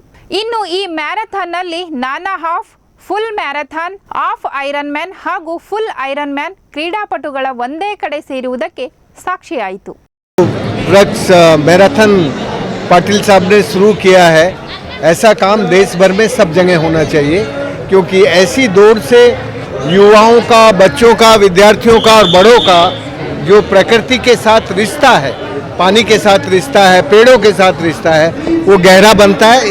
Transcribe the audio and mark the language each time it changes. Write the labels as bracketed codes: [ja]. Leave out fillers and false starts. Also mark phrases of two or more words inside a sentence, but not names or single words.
[kn] ಇನ್ನು ಈ ಮ್ಯಾರಥಾನ್ನಲ್ಲಿ ನಾನಾ [en] half, full marathon, half Iron Man [kn] ಹಾಗೂ [en] full Iron Man [kn] ಕ್ರೀಡಾಪಟುಗಳ ಒಂದೇ ಕಡೆ ಸೇರುವುದಕ್ಕೆ ಸಾಕ್ಷಿಯಾಯಿತು. [hi] मैराथन पाटिल साहब ने शुरू किया है. ऐसा काम देश भर में सब जगह होना चाहिए, क्योंकि ऐसी दौड़ से युवाओं का, बच्चों का, विद्यार्थियों का और बड़ों का जो प्रकृति के साथ रिश्ता है, पानी के साथ रिश्ता है, पेड़ों के साथ रिश्ता है, वो गहरा बनता है.